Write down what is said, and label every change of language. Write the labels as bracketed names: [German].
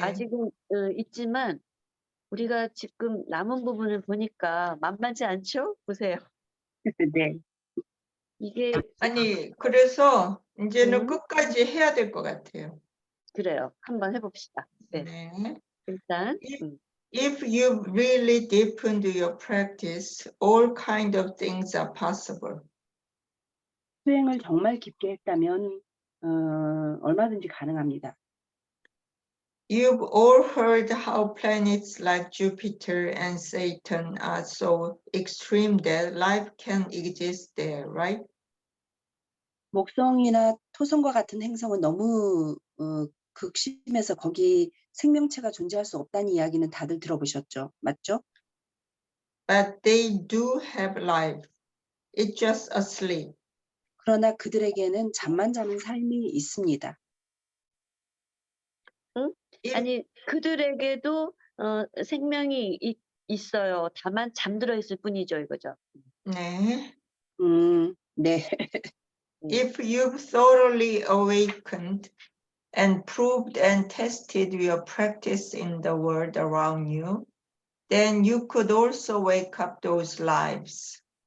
[Korean] 아직은 있지만 우리가 지금 남은 부분을 보니까 만만치 않죠? 보세요. 네. 이게 아니, 그래서 이제는 음, 끝까지 해야 될 것 같아요. 그래요. 한번 해봅시다. 네. 네. 일단 일- [English] If you really deepened your practice, all kind of things are possible. [Korean] 수행을 정말 깊게 했다면 얼마든지 가능합니다. [English] You've all heard how planets like Jupiter and Saturn are so extreme that life can exist there, right? [Korean] 목성이나 토성과 같은 행성은 너무 극심해서 거기 생명체가 존재할 수 없다는 이야기는 다들 들어보셨죠? 맞죠? [English] But they do have life. It's just asleep. [Korean] 그러나 그들에게는 잠만 자는 삶이 있습니다. [English] If, [Korean] 아니 그들에게도 생명이 있어요. 다만 잠들어 있을 뿐이죠, 이거죠. 네. 네. [English] If you've thoroughly awakened and proved and tested your practice in the world around you, then you could also wake up those lives.